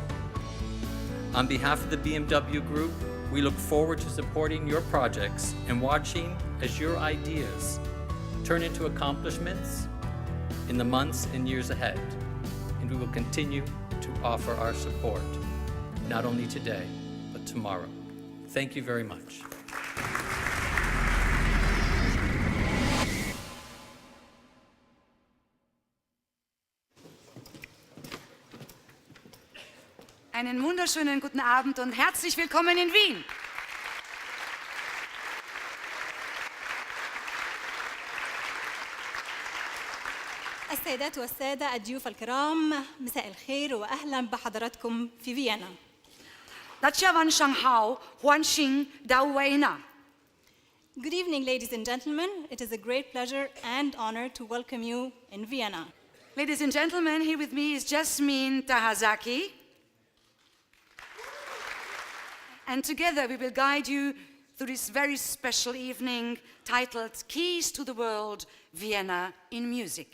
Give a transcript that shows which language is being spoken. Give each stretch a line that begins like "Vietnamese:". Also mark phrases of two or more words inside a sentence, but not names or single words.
English: On behalf of the BMW Group, we look forward to supporting your projects and watching as your ideas turn into accomplishments in the months and years ahead. And we will continue to offer our support, not only today, but tomorrow. Thank you very much.
German: Einen wunderschönen guten Abend und herzlich willkommen in Wien.
Arabic: السيدات والسادة الضيوف الكرام، مساء الخير وأهلا بحضراتكم في فيينا.
English: Good evening, ladies and gentlemen. It is a great pleasure and honor to welcome you in Vienna. Ladies and gentlemen, here with me is Jasmine Tahazaki. And together we will guide you through this very special evening titled Keys to the World, Vienna in Music.